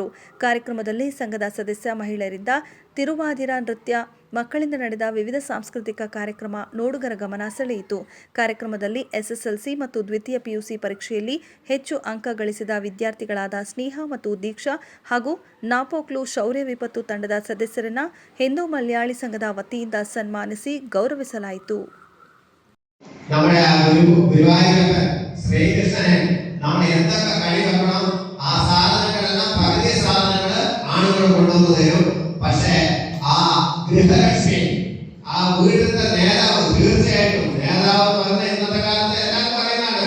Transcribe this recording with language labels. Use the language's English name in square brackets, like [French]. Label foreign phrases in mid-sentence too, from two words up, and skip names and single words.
[Kannada] ಕಾರ್ಯಕ್ರಮದಲ್ಲಿ ಸಂಘದ ಸದಸ್ಯ ಮಹಿಳೆಯರಿಂದ ತಿರುವಾದಿರ ನೃತ್ಯ, ಮಕ್ಕಳಿಂದ ನಡೆದ ವಿವಿಧ ಸಾಂಸ್ಕೃತಿಕ ಕಾರ್ಯಕ್ರಮ ನೋಡುಗರ ಗಮನ ಸೆಳೆಯಿತು. ಕಾರ್ಯಕ್ರಮದಲ್ಲಿ ಎಸ್ಎಸ್ಎಲ್ಸಿ ಮತ್ತು ದ್ವಿತೀಯ ಪಿಯುಸಿ ಪರೀಕ್ಷೆಯಲ್ಲಿ ಹೆಚ್ಚು ಅಂಕ ಗಳಿಸಿದ ವಿದ್ಯಾರ್ಥಿಗಳಾದ ಸ್ನೇಹ ಮತ್ತು ದೀಕ್ಷಾ ಹಾಗೂ ನಾಪೋಕ್ಲು ಶೌರ್ಯ ವಿಪತ್ತು ತಂಡದ ಸದಸ್ಯರನ್ನ ಹಿಂದೂ ಮಲಯಾಳಿ ಸಂಘದ ವತಿಯಿಂದ ಸನ್ಮಾನಿಸಿ ಗೌರವಿಸಲಾಯಿತು. [Malayalam] പക്ഷേ ആ ഗൃഹലക്ഷ്മി, ആ വീട്ടിലത്തെ നേതാവ്, തീർച്ചയായിട്ടും നേതാവ് എന്ന് പറഞ്ഞ ഇന്നത്തെ കാലത്ത് എല്ലാവരും പറയുന്നതാണ്.